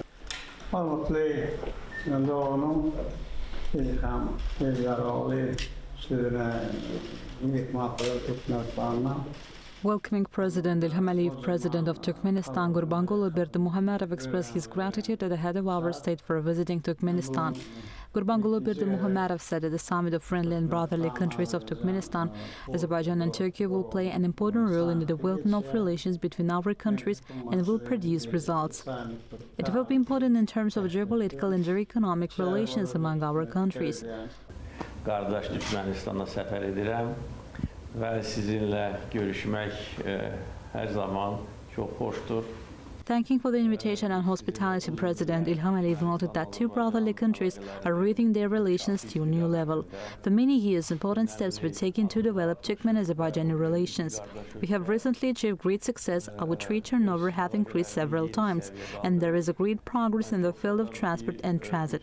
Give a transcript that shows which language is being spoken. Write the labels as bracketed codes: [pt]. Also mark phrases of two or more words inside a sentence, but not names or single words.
[az] Avropaya doğru İlham, Fevralın, [en] Welcoming President İlham Əliyev, President of Turkmenistan, Gurbanguly Berdimuhamedov expressed his gratitude to the head of our state for visiting Turkmenistan. Gurbanguly Berdimuhamedov said at the summit of friendly and brotherly countries of Turkmenistan, Azerbaijan and Turkey will play an important role in the development of relations between our countries and will produce results. It will be important in terms of geopolitical and economic relations among our countries. [az] Qardaş Türkmenistan'a səfər edirəm və sizinlə görüşmək hər zaman çox xoşdur. [en] Thanking for the invitation and hospitality, President İlham Əliyev noted that two brotherly countries are raising their relations to a new level. For many years, important steps were taken to develop Turkmen-Azerbaijani relations. We have recently achieved great success. Our trade turnover has increased several times, and there is a great progress in the field of transport and transit.